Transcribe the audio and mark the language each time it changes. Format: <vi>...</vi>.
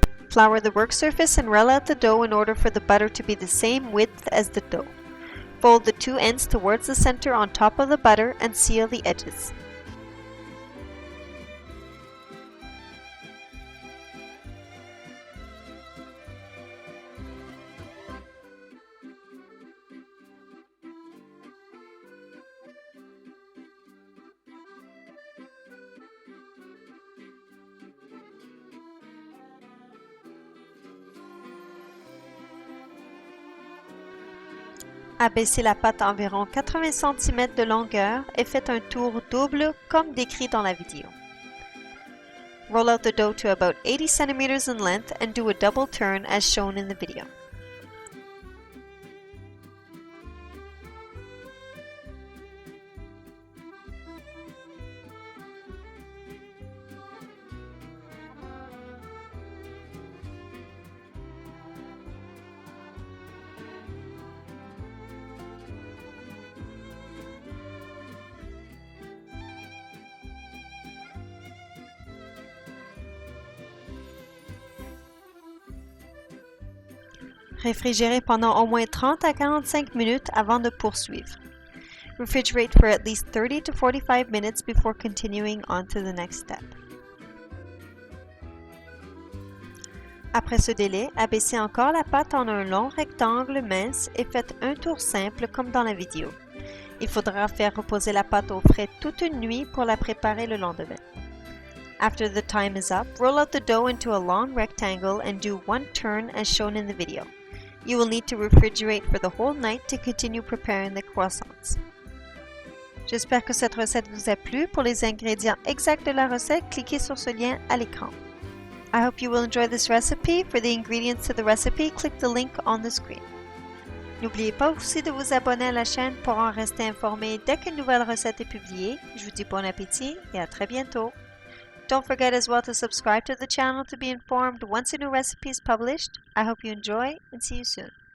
<en>Flour the work surface and roll out the dough in order for the butter to be the same width as the dough. Fold the 2 ends towards the center on top of the butter and seal the edges.</en> <fr>Abaissez la pâte à environ 80 cm de longueur et faites un tour double comme décrit dans la vidéo.</fr> <en>Roll out the dough to about 80 cm in length and do a double turn as shown in the video.</en> <fr>Réfrigérez pendant au moins 30 à 45 minutes avant de poursuivre.</fr> <en>Refrigerate for at least 30 to 45 minutes before continuing on to the next step.</en> <fr>Après ce délai, abaissez encore la pâte en un long rectangle mince et faites un tour simple comme dans la vidéo. Il faudra faire reposer la pâte au frais toute une nuit pour la préparer le lendemain.</fr> <en>After the time is up, roll out the dough into a long rectangle and do one turn as shown in the video. You will need to refrigerate for the whole night to continue preparing the croissants.</en> <fr>J'espère que cette recette vous a plu. Pour les ingrédients exacts de la recette, cliquez sur ce lien à l'écran.</fr> <en>I hope you will enjoy this recipe. For the ingredients to the recipe, click the link on the screen.</en> <fr>N'oubliez pas aussi de vous abonner à la chaîne pour en rester informé dès qu'une nouvelle recette est publiée. Je vous dis bon appétit et à très bientôt.</fr> <en>Don't forget as well to subscribe to the channel to be informed once a new recipe is published. I hope you enjoy and see you soon.</en>